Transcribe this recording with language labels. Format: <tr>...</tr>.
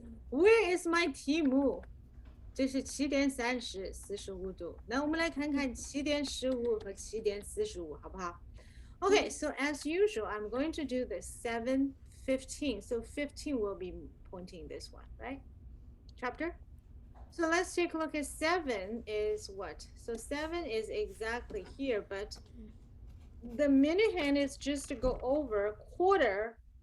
<en>Where is my 题目？</en> <zh>这是7点30 45度。那我们来看看7点15和7点45，好不好？</zh> <en>Okay, so as usual, I'm going to do the 7:15. So 15 will be pointing this one, right? Chapter. So let's take a look at 7 is what? So 7 is exactly here, but the minute hand is just to go over quarter.</en>